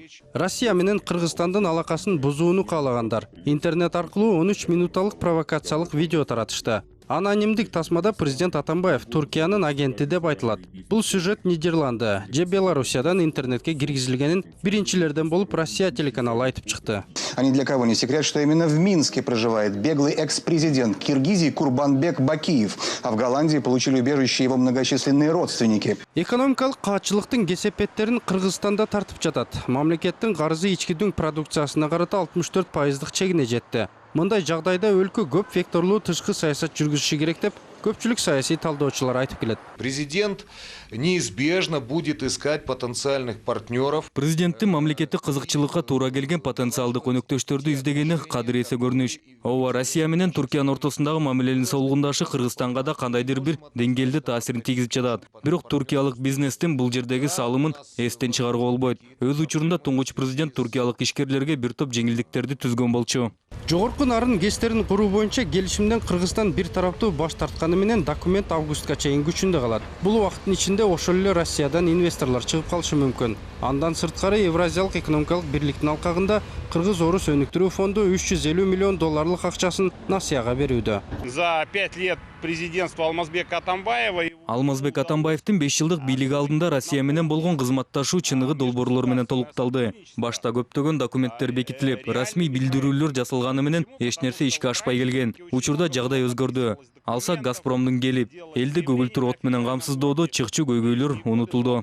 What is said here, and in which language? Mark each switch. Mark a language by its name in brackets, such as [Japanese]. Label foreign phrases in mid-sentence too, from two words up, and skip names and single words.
[Kyrgyz] Россия менен Кыргызстандын алакасын бузууну каалаган интернет аркылуу 13 минуталык провокациялык видео таратышты. Анонимдик тасмада президент Атамбаев Туркиянын агенти деп айтылат. Бул сюжет Нидерланды же Белоруссиядан интернетке киргизилгенин биринчилерден болуп Россия телеканалы айтып чыкты. [Russian] А ни для кого не секрет, что именно в Минске проживает беглый экс-президент Киргизии Курбанбек Бакиев, а в Голландии получили убежище его многочисленные родственники. [Kyrgyz] Экономикалык каатчылыктын кесепеттерин Кыргызстанда тартып жатат. Мамлекеттин карызы ички дүң продукциясына карата 64% чегине жетти. Мындай жагдайда өлкө көп векторлуу тышкы саясат жүргүзүшү керек деп көпчүлүк саясий талдоочулар айтып келет. [Russian] Президент неизбежно будет искать потенциальных партнеров. [Kyrgyz] Президенттин мамлекеттик кызыкчылыкка туура келген потенциалдык өнөктөштөрдү издегени кадыр эсе көрүнүш. Ооба Россия менен Түркиянын ортосундагы мамиленин солгундашы Кыргызстанга да кандайдыр бир деңгээлде таасирин тийгизип жатат. Бирок туркиялык бизнестин бул жердеги салымын эстен чыгарууга болбойт. Өз учурунда туңгуч президент туркиялык ишкерлерге бир топ жеңилдиктерди түзгөн болчу. Жогорку нарын ГЭСтерин куруу боюнча келишимден Кыргызстан бир тараптуу баш тартканы менен документ августка чейин күчүндө калат. Бул убакыттын ичинде ошол эле Россиядан инвесторлор чыгып калышы мүмкүн. Андан сырткары Евразиялык экономикалык бирликтин алкагында Кыргыз-Орус өнүктүрүү фонду 350 миллион долларлык акчасын Насияга берүүдө. [Russian] За 5 лет президентства Алмазбека Атамбаева. [Kyrgyz] Алмазбек Атамбаевдин 5 жылдык бийлиги алдында Россия менен болгон кызматташуу чыныгы долбоорлор менен толукталды. Башта көптөгөн документтер бекитилип, расмий билдирүүлөр жасалганы менен эч нерсе ишке ашпай келген. Учурда жагдай өзгөрдү. Алсак Газпромдун келип, элди көгүлтүр от менен камсыздоодо чыкчу көйгөйлөр унутулду.